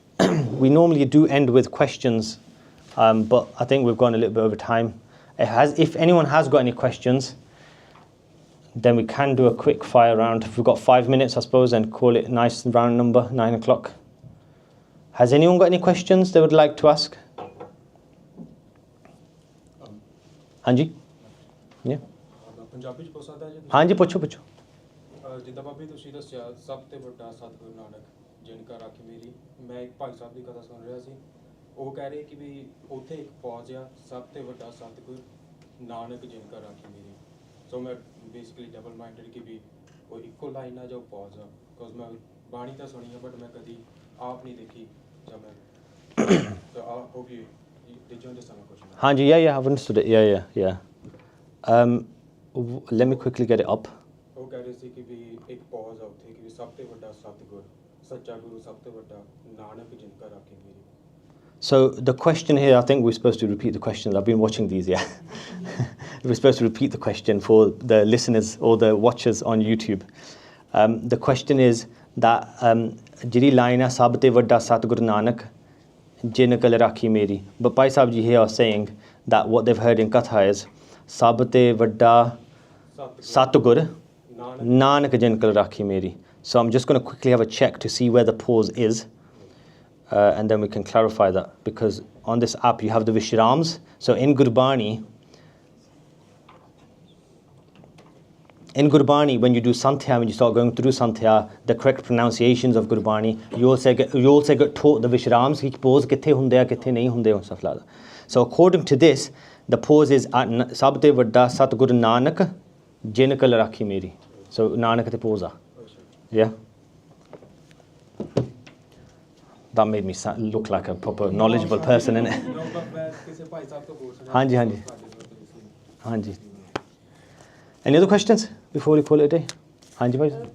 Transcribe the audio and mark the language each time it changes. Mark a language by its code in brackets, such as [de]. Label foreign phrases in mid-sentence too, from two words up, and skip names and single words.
[en] We normally do end with questions But I think we've gone a little bit over time. If anyone has got any questions, then we can do a quick fire round. If we've got 5 minutes, I suppose, and call it a nice round number, 9 o'clock. Has anyone got any questions they would like to ask? Hanji? [pa] Yeah? ਹਾਂਜੀ, ਪੁੱਛੋ. ਜਿੱਦਾਂ ਬਾਬੀ ਤੁਸੀਂ ਦੱਸਿਆ ਸਭ ਤੋਂ ਵੱਡਾ ਸਤਿਗੁਰੂ ਨਾਨਕ ਜਿਨਕਾ ਰਾਖੀ ਮੇਰੀ ਮੈਂ ਇੱਕ ਭਾਈ ਸਾਹਿਬ ਦੀ ਕਥਾ ਸੁਣ ਰਿਹਾ ਸੀ ਉਹ ਕਹਿ ਰਹੇ ਕਿ ਵੀ ਉੱਥੇ ਇੱਕ ਪੌਜ ਆ ਸਭ ਤੋਂ ਵੱਡਾ ਸਤਿਗੁਰੂ ਨਾਨਕ ਜਿਨਕਾ ਰਾਖੀ ਮੇਰੀ ਸੋ ਮੈਂ [en] basically double minded [pa] ਕਿ ਵੀ ਉਹ ਇੱਕੋ ਲਾਈਨ ਆ ਜੋ ਪੌਜ ਆ ਬਿਕੋਜ਼ ਮੈਂ ਬਾਣੀ ਤਾਂ ਸੁਣੀ ਆ ਬਟ ਮੈਂ ਕਦੀ ਆਪ ਨਹੀਂ ਦੇਖੀ ਜਾਂ ਮੈਂ [en] so I hope you did you understand my question? Hanji, yeah, I've understood it. Yeah. Let me quickly get it up. [pa] ਉਹ ਕਹਿ ਰਹੇ ਸੀ ਕਿ ਵੀ ਇੱਕ ਪੌਜ ਆ ਉੱਥੇ ਕਿ ਵੀ ਸਭ ਤੋਂ ਵੱਡਾ ਸਤਿਗੁਰ ਸੱਚਾ ਗੁਰੂ ਸਭ ਤੋਂ ਵੱਡਾ ਨਾਨਕ ਜਿਨਕਾ ਰਾਖੀ ਮੇਰੀ. [en] So the question here, I think we're supposed to repeat the questions. I've been watching these, yeah. We're supposed to repeat the question for the listeners or the watchers on YouTube. The question is that [pa] ਜਿਹੜੀ ਲਾਈਨ ਹੈ ਸਭ ਤੇ ਵੱਡਾ ਸਤਿਗੁਰੂ ਨਾਨਕ ਜਿਨ ਕਲ ਰਾਖੀ ਮੇਰੀ. [en] But Bhai Sahib ji here are saying that what they've heard in Katha is [pa] ਸਭ ਤੇ ਵੱਡਾ ਸਤਿਗੁਰ ਨਾਨਕ ਜਿਨ ਕਲ ਰਾਖੀ ਮੇਰੀ. [en] So I'm just going to quickly have a check to see where the pause is. And then we can clarify that, because on this app you have the Vishrams. So in Gurbani, when you do Santhya, when you start going through Santhya, the correct pronunciations of Gurbani, you also get taught the Vishrams, which pause [pa] ਕਿੱਥੇ ਹੁੰਦੇ ਜਾਂ ਕਿੱਥੇ ਨਹੀਂ ਹੁੰਦੇ [en] and stuff like that. So according to this, the pause is at [pa] ਸਭਤੇ ਵੱਡਾ ਸਤਿਗੁਰੂ ਨਾਨਕ ਜਿਨ ਕਲ ਰਾਖੀ ਮੇਰੀ. [en] So Nanak te pause. Yeah. That made me look like a proper knowledgeable person, innit? Hanji. Any other questions before we call it a day? [pa] ਹਾਂਜੀ, ਭਾਈ.